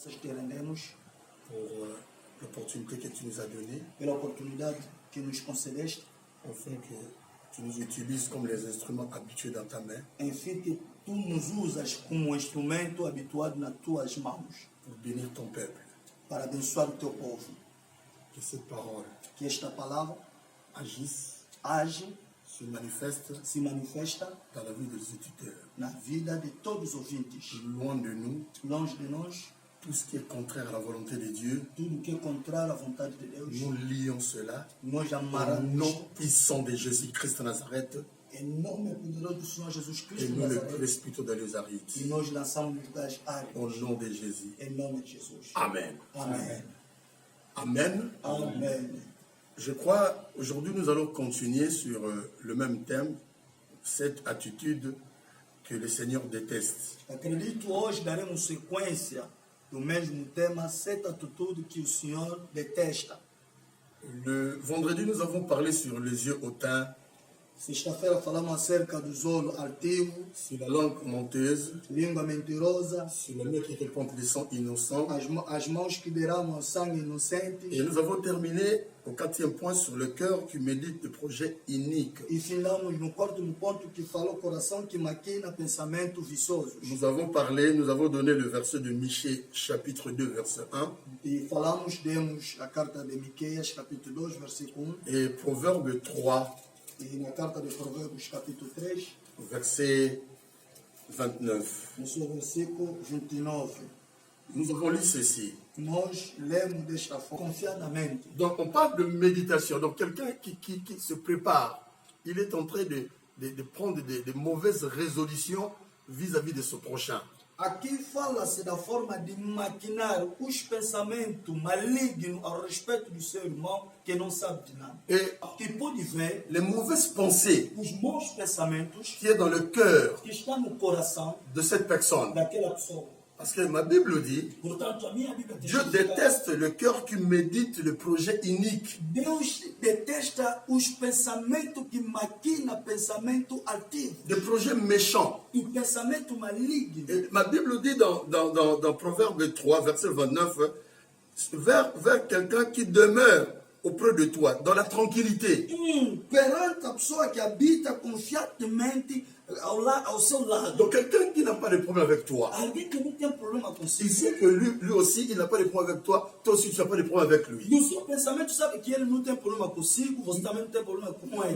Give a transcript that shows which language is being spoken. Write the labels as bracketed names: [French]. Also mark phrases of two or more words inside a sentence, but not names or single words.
[Portuguese] te rendemos [French] pour l'opportunité que tu nous as donnée, [Portuguese] pela oportunidade que nos concedeste, [French] afin que tu nous utilises comme les instruments habitués dans ta main [Portuguese] enfim que tu nos usas como um instrumento habituado nas tuas mãos, [French] pour bénir ton peuple. [Portuguese] para abençoar o teu povo. [French] Que cette parole [Portuguese] Que esta palavra [French] agisse, [Portuguese] age, [French] se manifeste [Portuguese] se manifesta [French] dans la vie des auditeurs. [Portuguese] na vida de todos os ouvintes. [French] Loin de nous, [Portuguese] Longe de nós, [French] tout ce qui est contraire à la volonté de Dieu, [Portuguese] tudo que é contrário à vontade de Deus, [French] nous lions cela [Portuguese] nós [French] au [Portuguese] amarramos [French] nom puissant de Jésus-Christ de Nazareth [Portuguese] em nome poderoso do Senhor Jesus [French] et [Portuguese] Cristo de [French] nous le [Portuguese] Nazaré, [French] laissons plutôt dans les arides. [Portuguese] e nós lançamos nos lugares [French] Au [Portuguese] áridos, [French] nom de Jésus. [Portuguese] em nome de Jesus. [French] Amen. [Portuguese] Amém. [French] Amen. [Portuguese] Amém. [French] Je crois, aujourd'hui, nous allons continuer sur le même thème, cette attitude que le Seigneur déteste. [Portuguese] Acredito hoje daremos sequência do mesmo tema, certa atitude que o Senhor detesta. [French] Le vendredi, nous avons parlé sur les yeux hautains, [Portuguese] Sexta-feira falamos acerca dos olhos altivos, [French] sur la langue menteuse, [Portuguese] língua mentirosa, [French] sur la main qui répand le sang innocent. [Portuguese] as mãos que derramam sangue inocente. [French] Et nous avons terminé au 4e point sur le cœur qui médite le projet inique. [Portuguese] E finamos no quarto ponto que fala o coração que maquina pensamentos viciosos. [French] Nous avons donné le verset de Michée, chapitre 2, verset 1, [Portuguese] E demos a carta de Miqueias, capítulo 2, versículo 1, [French] et Proverbe 3, [Portuguese] e na carta de Provérbios, capítulo 3, [French] verset 29. [Portuguese] no seu versículo 29. [French] Nous avons lu ceci. [Portuguese] Nós lemos desta forma, confiadamente. [French] Donc on parle de méditation. Donc quelqu'un qui se prépare, il est en train de prendre des mauvaises résolutions vis-à-vis de son prochain. [Portuguese] Aqui fala-se da forma de maquinar os pensamentos malignos ao respeito do seu irmão que não sabe de nada. [French] Et [Portuguese] Que pode ver [French] les mauvaises pensées [Portuguese] os maus pensamentos [French] qui est dans le cœur [Portuguese] que estão no coração [French] de cette personne. [Portuguese] daquela pessoa. [French] Parce que ma Bible dit, [Portuguese] Portanto, a minha Bíblia diz [French] Dieu [Portuguese] que [French] déteste le cœur qui médite le projet inique. [Portuguese] Deus detesta os pensamentos que maquina pensamento ativo, [French] Des projets méchants. [Portuguese] o pensamento maligno. [French] Et ma Bible dit dans Proverbe 3, verset 29, vers quelqu'un qui demeure auprès de toi, dans la tranquillité. [Portuguese] Perante a pessoa que habita confiantemente ao seu lado. [French] Donc quelqu'un qui n'a pas de problème avec toi. [Portuguese] Alguém que não tem problema [French] Il [Portuguese] consigo. [French] sait que lui aussi, il n'a pas de problème avec toi. Toi aussi, tu n'as pas de problème avec lui. [Portuguese] E o seu pensamento sabe que ele não tem problema consigo, você também não tem problema com ele.